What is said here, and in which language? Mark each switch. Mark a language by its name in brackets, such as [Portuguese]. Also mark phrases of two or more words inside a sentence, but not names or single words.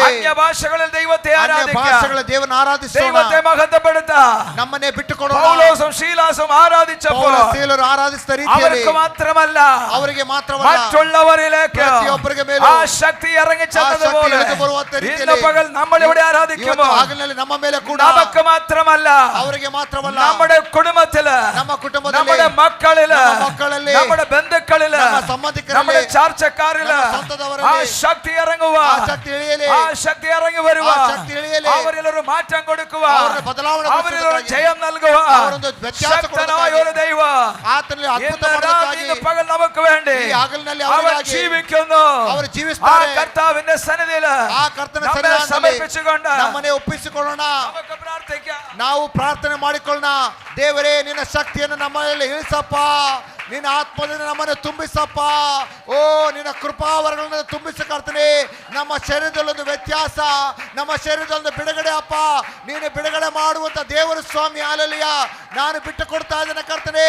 [Malayalam] അന്യഭാഷകളിൽ ദൈവത്തെ [Kannada] ಅನ್ಯ [Malayalam] ആരാധിക്കാം. [Kannada] ಭಾಷೆಗಳ ದೇವರನ್ನು ಆರಾಧಿಸೋಣ. [Malayalam] ദൈവത്തെ മഹത്വപ്പെടുത്താം. [Kannada] ನಮ್ಮನ್ನೇ ಬಿಟ್ಟುಕೊಡೋಣ. [Malayalam] പൗലോസും ശീലാസും ആരാധിച്ചപ്പോൾ [Kannada] ಪೌಲ ಸೀಲರು ಆರಾಧಿಸಿದ ರೀತಿಯಲ್ಲಿ [Malayalam] അവർക്ക് മാത്രമല്ല [Kannada] ಅವರಿಗೆ ಮಾತ್ರವಲ್ಲ [Malayalam] മറ്റുള്ളവരിലേക്ക് [Kannada] ಪ್ರತಿಯೊಬ್ಬರಿಗೆ ಮೇಲೂ [Malayalam] ആ ശക്തി ഇറങ്ങി [Kannada] ಆ ಶಕ್ತಿ [Malayalam] ചെന്നതുപോലെ [Kannada] ಇಳಿದು ಬರುವಂತ [Malayalam] ഇന്ന് [Kannada] ರೀತಿಯಲ್ಲಿ [Malayalam] പകൽ നമ്മൾ ഇവിടെ [Kannada] ಇವತ್ತು [Malayalam] ആരാധിക്കുമ്പോൾ [Kannada] ಹಗಲಿನಲ್ಲಿ ನಮ್ಮ ಮೇಲೆ ಕೂಡ [Malayalam] നമുക്ക് മാത്രമല്ല [Kannada] ಅವರಿಗೆ ಮಾತ್ರವಲ್ಲ [Malayalam] നമ്മുടെ കുടുംബത്തില്, [Kannada] ನಮ್ಮ ಕುಟುಂಬದಲ್ಲಿ, [Malayalam] നമ്മുടെ മക്കളില്, [Kannada] ನಮ್ಮ ಮಕ್ಕಳಲ್ಲಿ, [Malayalam] നമ്മുടെ ബന്ധുക്കളില്, [Kannada] ನಮ್ಮ ಸಂಬಂಧಿಕರಲ್ಲಿ, [Malayalam] നമ്മുടെ ചാർച്ചക്കാരില് [Kannada] ನಮ್ಮ ಸ್ವಂತದವರಲ್ಲಿ [Malayalam] ആ ശക്തി ഇറങ്ങുക. [Kannada] ಆ ಶಕ್ತಿ ಇಳಿಯಲಿ. [Malayalam] ആ ശക്തി ഇറങ്ങി വരുക. [Kannada] ಆ ಶಕ್ತಿ ಇಳಿಯಲಿ. [Malayalam] അവരിലൊരു മാറ്റം കൊടുക്കുക. [Kannada] ಅವರನ್ನು ಬದಲಾವಣೆ [Malayalam] അവരിലൊരു [Kannada] ಪಡಿಸುವುದಕ್ಕಾಗಿ, [Malayalam] ജയം നൽകുക. [Kannada] ಅವರೊಂದು ವ್ಯತ್ಯಾಸ [Malayalam] ശക്തനായ ഒരു ദൈവ [Kannada] ಆತನಲ್ಲಿ ಅದ್ಭುತ [Malayalam] ഇന്ന് [Kannada] ಮಾಡೋದಕ್ಕಾಗಿ [Malayalam] ഇന്ന് പകൽ നമുക്ക് വേണ്ടി [Kannada] ಈ ಹಗಲಿನಲ್ಲಿ [Malayalam] അവർ [Kannada] ಅವರಿಗಾಗಿ [Malayalam] ജീവിക്കുന്നു. [Kannada] ಅವರು [Malayalam] ആ [Kannada] ಜೀವಿಸುತ್ತಾರೆ. [Malayalam] കർത്താവിന്റെ സന്നിധിയില് [Kannada] ಆ ಕರ್ತನ [Malayalam] നമ്മെ [Kannada] ಸನ್ನಿಧಾನದಲ್ಲಿ [Malayalam] സമർപ്പിച്ചുകൊണ്ട് [Kannada] ನಮ್ಮನ್ನೇ ಒಪ್ಪಿಸಿಕೊಳ್ಳೋಣ. [Malayalam] നമുക്ക് പ്രാർത്ഥിക്കാം. [Kannada] ನಾವು ಪ್ರಾರ್ಥನೆ ಮಾಡಿಕೊಳ್ಳೋಣ. ದೇವರೇ, ನಿನ್ನ ಶಕ್ತಿಯನ್ನು ನಮ್ಮಲ್ಲಿ ಇಳಿಸಪ್ಪ. ನಿನ್ನ ಆತ್ಮದಿಂದ ನಮ್ಮನ್ನು ತುಂಬಿಸಪ್ಪ. ಓ, ನಿನ್ನ ಕೃಪಾವರಗಳನ್ನು ತುಂಬಿಸಿ ಕರ್ತನೆ. ನಮ್ಮ ಶರೀರದಲ್ಲೊಂದು ವ್ಯತ್ಯಾಸ, ನಮ್ಮ ಶರೀರದಲ್ಲೊಂದು ಬಿಡುಗಡೆ ಅಪ್ಪ. ನೀನು ಬಿಡುಗಡೆ ಮಾಡುವಂತ ದೇವರು ಸ್ವಾಮಿ. ಹಾಲೆಲೂಯ. ನಾನು ಬಿಟ್ಟು ಕೊಡ್ತಾ ಇದ್ದೇನೆ ಕರ್ತನೆ.